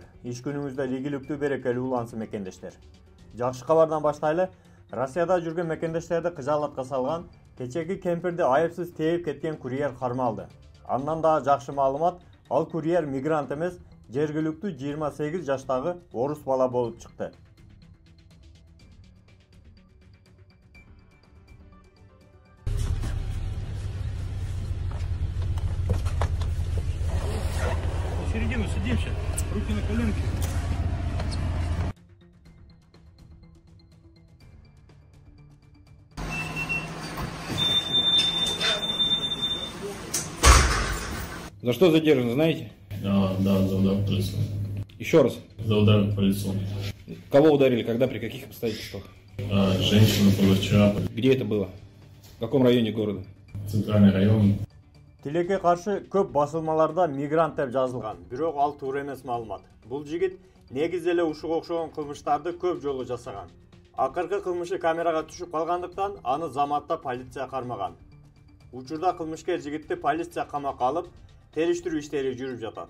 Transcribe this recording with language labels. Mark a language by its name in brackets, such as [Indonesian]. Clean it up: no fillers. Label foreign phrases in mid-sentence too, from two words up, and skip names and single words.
[Kyrgyz] Иш күнүңүздө ийгиликтүү, берекелүү улансын мекендештер. Жакшы кабардан баштайлы. Россияда жүргөн мекендештерди кыжаалатка салган кечеги кемпирди айыпсыз тээп кеткен курьер кармалды. Андан да жакшы маалымат, ал курьер мигрант эмес, жергиликтүү 28 жаштагы орус бала болуп чыкты. [Russian] Середину сидимся, руки на коленки. За что задержан, знаете? Да, за удар по лицу. Еще раз. За удар по лицу. Кого ударили, когда, при каких обстоятельствах? Женщину позавчера. Где это было? В каком районе города? Центральный район. [Kyrgyz] Тилекке каршы көп басылмаларда мигрант деп жазылган, бирок ал туура эмес маалымат. Бул жигит негиз эле ушуга окшогон кылмыштарды көп жолу жасаган. Акыркы кылмышы камерага түшүп калгандыктан аны заматта полиция кармаган. Учурда кылмышкер жигитти полиция камакка алып, териштирүү иштери жүрүп жатат.